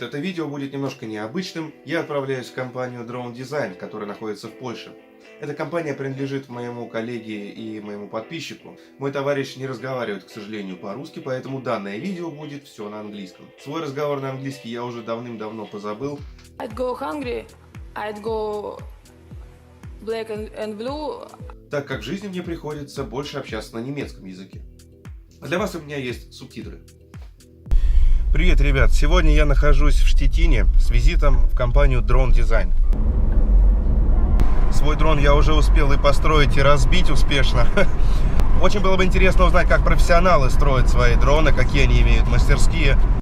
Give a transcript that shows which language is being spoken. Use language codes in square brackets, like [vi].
[ru] Это видео будет немножко необычным. Я отправляюсь в компанию DroneDesign, которая находится в Польше. Эта компания принадлежит моему коллеге и моему подписчику. Мой товарищ не разговаривает, к сожалению, по-русски, поэтому данное видео будет все на английском. Свой разговор на английский я уже давным-давно позабыл. [en] I'd go hungry, I'd go black and blue. [ru] Так как в жизни мне приходится больше общаться на немецком языке. А для вас у меня есть субтитры. Привет, ребят! Сегодня я нахожусь в Штетине с визитом в компанию DroneDesign. Свой дрон я уже успел и построить, и разбить успешно. Очень было бы интересно узнать, как профессионалы строят свои дроны, какие они имеют мастерские.